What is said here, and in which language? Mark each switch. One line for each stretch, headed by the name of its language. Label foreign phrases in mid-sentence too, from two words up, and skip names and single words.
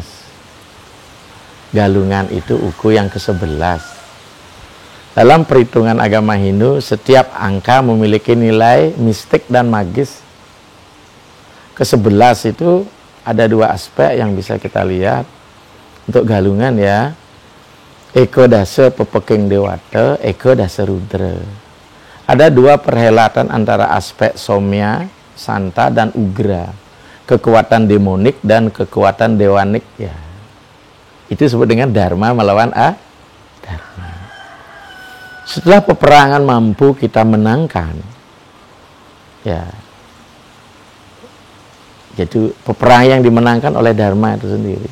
Indonesian: Galungan itu uku yang ke-11. Dalam perhitungan agama Hindu, setiap angka memiliki nilai mistik dan magis. Ke-11 itu ada dua aspek yang bisa kita lihat untuk galungan, ya.
Balinese: Eko dasa pepeking dewata, eko dasa rudra.
Indonesian: Ada dua perhelatan antara aspek somya, santa, dan ugra. Kekuatan demonik dan kekuatan dewanik, ya. Itu disebut dengan dharma melawan dharma. Setelah peperangan mampu kita menangkan, ya, yaitu peperangan yang dimenangkan oleh dharma itu sendiri.